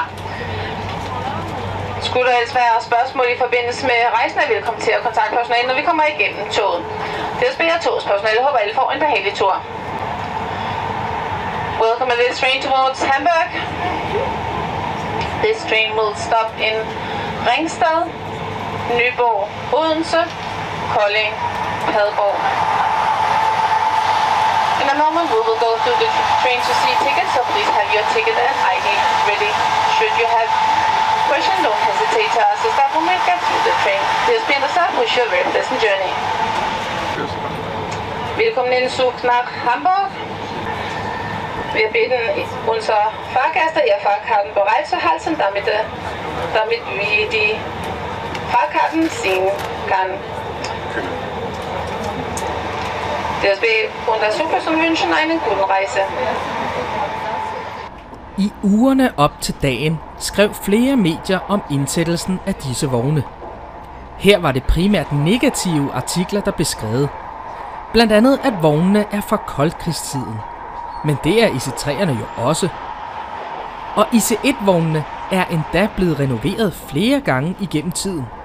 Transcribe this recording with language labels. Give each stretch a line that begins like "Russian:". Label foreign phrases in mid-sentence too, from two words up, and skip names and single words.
Danish: Skulle der ellers være spørgsmål i forbindelse med rejsen, er velkommen til at kontakte personalet, når vi kommer igennem toget. DSB og togets personale håber alle får en behagelig tur.
English: Welcome on this train towards Hamburg. This train will stop in Ringsted, Nyborg, Odense, Kolding, Padborg. In a moment, we will go through the train to see tickets, so please have your ticket and ID ready. Should you have questions, don't hesitate to ask the staff when we get through the train. DSB and the staff wish you a very pleasant journey.
German: Willkommen in Zug nach Hamburg. Wir bitten unsere Fahrgäste, ihr Fahrkarten bereit zu halten, damit wir die Fahrkarten sehen kann. DSB und der Zugperson wünschen einen guten Reise.
Danish: I ugerne op til dagen skrev flere medier om indsættelsen af disse vogne. Her var det primært negative artikler, der blev skrevet. Blandt andet, at vognene er fra koldkrigstiden. Men det er IC3'erne jo også. Og IC1-vognene er endda blevet renoveret flere gange igennem tiden.